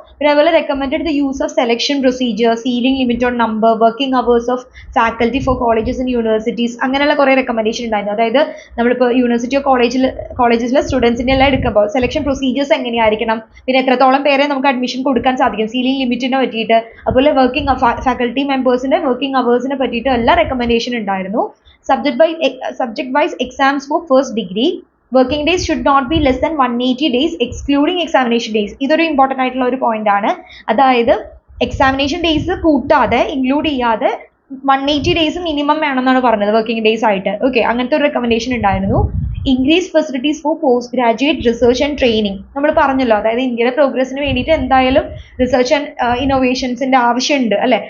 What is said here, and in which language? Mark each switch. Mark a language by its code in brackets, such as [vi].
[en] പിന്നെ അതുപോലെ recommended the use of selection procedure, ceiling limit on number, working hours of faculty for colleges and universities, [ml] അങ്ങനെയുള്ള കുറേ recommendation ഉണ്ടായിരുന്നു. അതായത് നമ്മളിപ്പോൾ യൂണിവേഴ്സിറ്റിയോ കോളേജിലെ സ്റ്റുഡൻസിൻ്റെ എല്ലാം എടുക്കുമ്പോൾ സെലക്ഷൻ പ്രൊസീജിയേഴ്സ് എങ്ങനെയായിരിക്കണം, പിന്നെ എത്രത്തോളം പേരെ നമുക്ക് അഡ്മിഷൻ കൊടുക്കാൻ സാധിക്കും, സീലിംഗ് ലിമിറ്റിനെ പറ്റിയിട്ട്, അതുപോലെ വർക്കിംഗ് ഫാക്കൽറ്റി മെമ്പേഴ്സിൻ്റെ വർക്കിംഗ് അവേഴ്സിനെ പറ്റിയിട്ട് എല്ലാം റെക്കമെൻഡേഷൻ ഉണ്ടായിരുന്നു. [en] Subject wise exams for first degree. Working days should not be less than 180 days excluding examination days. [ml] ഇതൊരു ഇമ്പോർട്ടൻ്റ് ആയിട്ടുള്ള ഒരു പോയിന്റ് ആണ്. അതായത് എക്സാമിനേഷൻ ഡേയ്സ് കൂട്ടാതെ ഇൻക്ലൂഡ് ചെയ്യാതെ 180 days മിനിമം വേണമെന്നാണ് പറഞ്ഞത് വർക്കിംഗ് ഡേയ്സ് ആയിട്ട്. ഓക്കെ, അങ്ങനത്തെ ഒരു റെക്കമെൻഡേഷൻ ഉണ്ടായിരുന്നു. [en] Increase facilities for post graduate research and training. [ml] നമ്മൾ പറഞ്ഞല്ലോ, അതായത് ഇന്ത്യയുടെ പ്രോഗ്രസിന് വേണ്ടിയിട്ട് എന്തായാലും റിസർച്ച് ആൻഡ് ഇന്നോവേഷൻസിന്റെ ആവശ്യമുണ്ട് അല്ലെ.